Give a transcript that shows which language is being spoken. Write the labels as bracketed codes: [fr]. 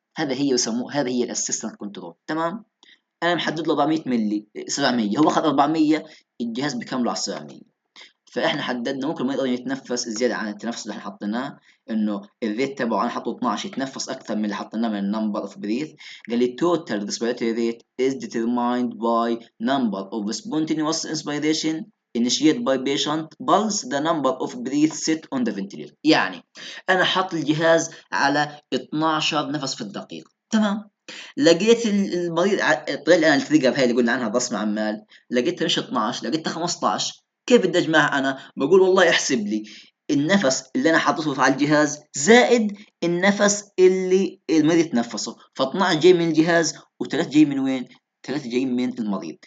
[ar] هذا هي يسموه، هذا هي الاسيستنت كنترول، تمام. انا محدد له 400 ملي 700، هو اخذ 400، الجهاز بيكمله على 700. فاحنا حددنا ممكن ما يقدر يتنفس زياده عن التنفس اللي احنا حطيناه، انه الريت تبعه انا حاطه 12، يتنفس اكثر من اللي حطيناه من النمبر اوف بريث. قال لي [en] total respiratory rate is determined by number of spontaneous inspiration initiated by patient plus the number of breaths set on the ventilator. [ar] يعني انا حاط الجهاز على 12 نفس في الدقيقه، تمام. لقيت المريض طلع لي انا الفيجر هاي اللي قلنا عنها ضصم عمال، لقيتها مش 12، لقيتها 15. كيف بدي اجمعها انا؟ بقول والله احسب لي النفس اللي انا حاطه على الجهاز زائد النفس اللي المريض تنفسه، ف 12 جاي من الجهاز و3 جاي من وين؟ 3 جايين من المريض.